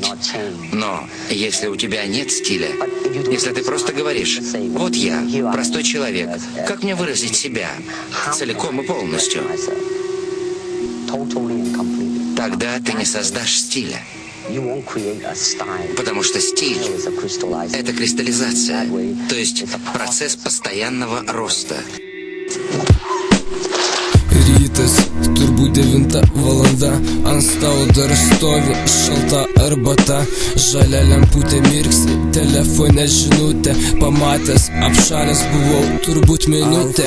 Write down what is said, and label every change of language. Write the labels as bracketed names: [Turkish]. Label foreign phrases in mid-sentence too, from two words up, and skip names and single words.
[Russian] Но если у тебя нет стиля, если ты просто говоришь: вот я, простой человек, как мне выразить себя целиком и полностью, тогда ты не создашь стиля. Потому что стиль — это кристаллизация, то есть процесс постоянного роста. [Lithuanian] Rytas, turbūt 9 valanda, ant stalo dar stovi šalta arbata, žalia lemputė mirksi, telefone žinutė, pamatęs apšalęs buvau turbūt minutę.